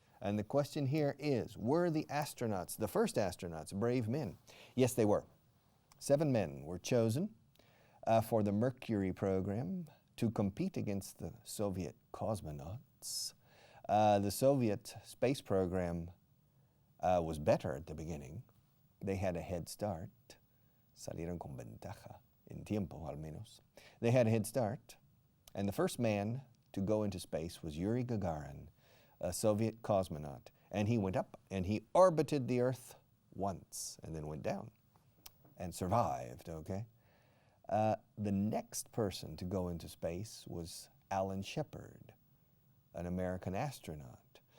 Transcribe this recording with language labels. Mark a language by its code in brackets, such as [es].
[en] And the question here is, were the astronauts, the first astronauts, brave men? Yes, they were. 7 men were chosen for the Mercury program to compete against the Soviet cosmonauts. The Soviet space program was better at the beginning. They had a head start. [es] Salieron con ventaja, en tiempo al menos. [en] They had a head start. And the first man to go into space was Yuri Gagarin, a Soviet cosmonaut. And he went up and he orbited the Earth once and then went down and survived, okay? The next person to go into space was Alan Shepard, an American astronaut.